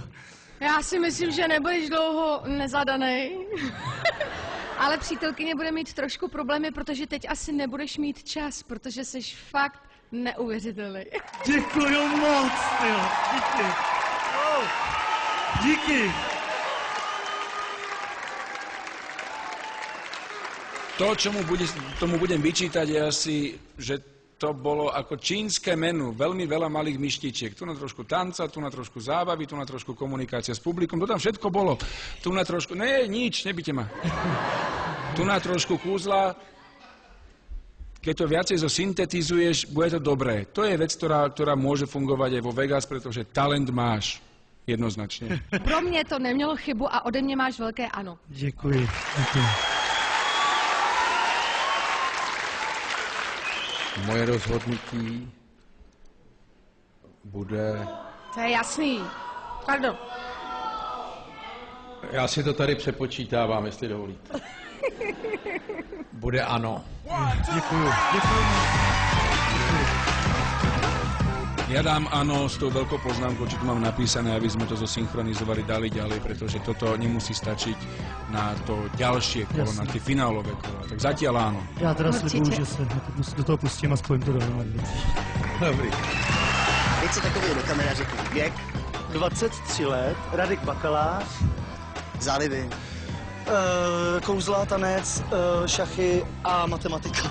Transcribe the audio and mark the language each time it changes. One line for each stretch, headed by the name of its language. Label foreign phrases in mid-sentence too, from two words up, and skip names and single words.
Czech: Já si myslím, že nebudeš dlouho nezadanej. Ale přítelkyně bude mít trošku problémy, protože teď asi nebudeš mít čas, protože jsi fakt neuvěřitelný. Děkuju moc, jo. Díky. Oh. Díky.
Slovak: To, čo tomu budem vyčítať, je asi, že to bolo ako čínske menu, veľmi veľa malých myštičiek. Tu na trošku tanca, tu na trošku zábavy, tu na trošku komunikácia s publikom, to tam všetko bolo. Tu na trošku, nič, nebite ma. Tu na trošku kúzla. Keď to viacej zosyntetizuješ, bude to dobré. To je vec, ktorá môže fungovať aj vo Vegas, pretože talent máš. Jednoznačne.
Czech: Pro mě to nemělo chybu a ode mě máš velké ano. Děkuji. Moje rozhodnutí bude... To je jasný. Pardon. Já si to tady přepočítávám, jestli dovolíte. Bude ano. Děkuju.
Slovak: Ja dám áno s tou veľkou poznámkou, čo tu mám napísané, aby sme to zosynchronizovali, dali ďalej, pretože toto nemusí stačiť na to ďalšie kolo, na tie finálové kola. Tak zatiaľ áno.
Czech: Já teda slibuju, že se do toho pustím a spojím to dohromady. Dobrý. Teď se takový do kamery řekl věk. 23 let, Radek Bakalář. Zálivy. Kouzla, tanec, šachy a matematika.